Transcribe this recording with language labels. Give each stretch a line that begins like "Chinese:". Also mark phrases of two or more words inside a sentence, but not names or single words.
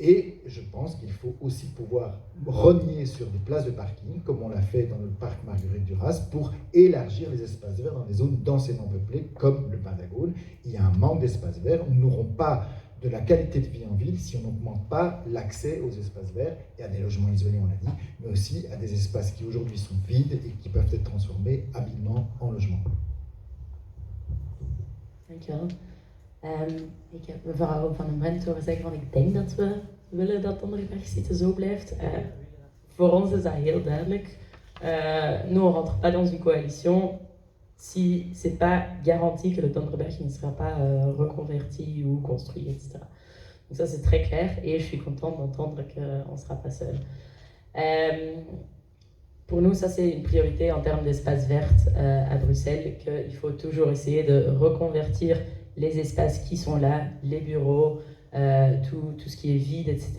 French: Et je pense qu'il faut aussi pouvoir rogner sur des places de parking, comme on l'a fait dans le parc Marguerite Duras, pour élargir les espaces verts dans des zones densément peuplées, comme le Pentagone. Il y a un manque d'espaces verts. Nous n'aurons pas de la qualité de vie en ville si on n'augmente pas l'accès aux espaces verts et à des logements isolés, on l'a dit, mais aussi à des espaces qui aujourd'hui sont vides et qui peuvent être transformés habilement en logements.
Dutch: Dankjewel. Ik heb mevrouw Van den Brent horen zeggen van ik denk dat we willen dat Donderberg-Cité zo blijft. Voor ons is dat heel duidelijk.
French: Nous on rentre pas dans une coalition si c'est pas garanti que le Donderberg ne sera pas reconverti ou construit, etc. Donc ça c'est très clair et je suis contente d'entendre qu'on ne sera pas seul. Pour nous, ça c'est une priorité en termes d'espaces verts à Bruxelles, qu'il faut toujours essayer de reconvertir les espaces qui sont là, les bureaux, tout ce qui est vide, etc.